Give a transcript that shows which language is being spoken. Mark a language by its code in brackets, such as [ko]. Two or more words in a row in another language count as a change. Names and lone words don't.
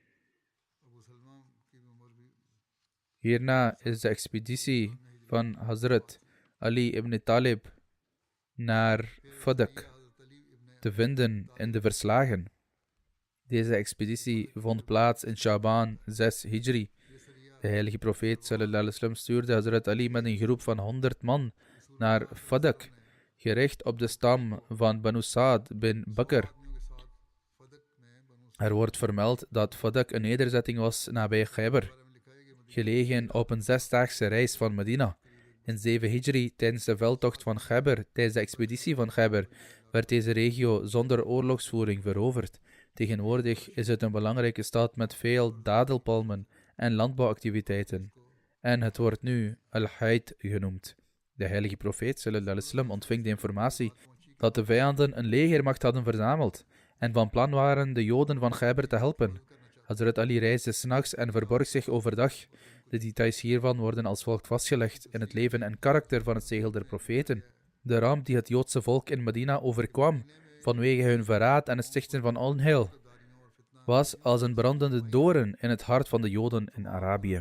[nl] Hierna is de expeditie van Hazrat Ali ibn Talib naar Fadak te vinden in de verslagen. Deze expeditie vond plaats in Shaban 6 Hijri. De heilige profeet [ar] صلى الله عليه وسلم [nl] stuurde Hazrat Ali met een groep van 100 man naar Fadak, gericht op de stam van Banu Saad bin Bakr. Er wordt vermeld dat Fadak een nederzetting was nabij Khaybar, gelegen op een 6-daagse reis van Medina. In 7 Hijri, tijdens de veldtocht van Khaybar, tijdens de expeditie van Khaybar, werd deze regio zonder oorlogsvoering veroverd. Tegenwoordig is het een belangrijke stad met veel dadelpalmen en landbouwactiviteiten. En het wordt nu Al-Haid genoemd. De heilige profeet [ar] صلى الله عليه وسلم [nl] ontving de informatie dat de vijanden een legermacht hadden verzameld en van plan waren de Joden van Khaybar te helpen. Hazrat Ali reisde 's nachts en verborg zich overdag. De details hiervan worden als volgt vastgelegd in het leven en karakter van het zegel der profeten. De ramp die het Joodse volk in Medina overkwam vanwege hun verraad en het stichten van onheil was als een brandende doorn in het hart van de Joden in Arabië.